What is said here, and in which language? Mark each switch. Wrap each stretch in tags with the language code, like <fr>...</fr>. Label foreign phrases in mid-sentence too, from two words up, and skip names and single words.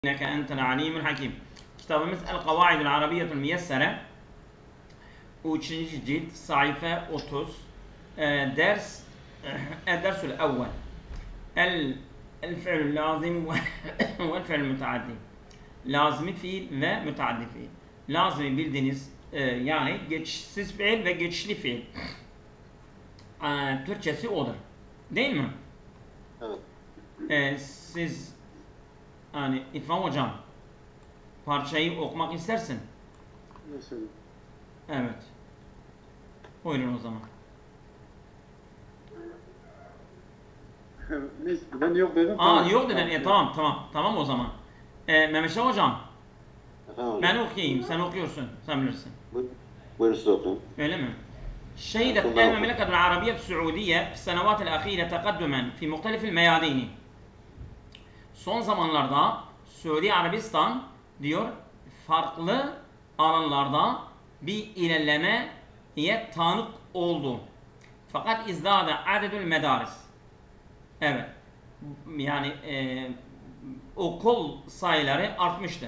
<ar>إنك أنت العليم الحكيم.</ar> <tr>Kitabımız El-Kavaidul Arabiyyetul Miyessere 3. cilt sayfa 30 ders</tr> <ar>الدرس الأول الفعل اللازم والفعل المتعدي.</ar> <tr>Lazım fiil ve müteaddi fiil. Lazım bildiğiniz yani geçişsiz fiil ve geçişli fiil. Türkçesi odur. Değil mi? Evet. Siz yani İrfan hocam parçayı okumak istersin. Mesela. Evet. Buyurun o zaman. Neyse ben yok dedim. Yok dedin. Tamam o zaman. Mehmet Şah hocam. Efendim hocam. Ben okuyayım. Sen okuyorsun. Sen bilirsin. Buyurun siz okuyun. öyle mi?</tr> <ar>شهدت المملكة العربية السعودية في السنوات الأخيرة تقدما في مختلف الميادين.</ar> <tr>Son zamanlarda Suudi Arabistan diyor farklı alanlarda bir ilerlemeye tanık oldu.</tr> <ar>فقط ازداد عدد المدارس.</ar> <tr>Evet. Yani okul sayıları artmıştır.</tr>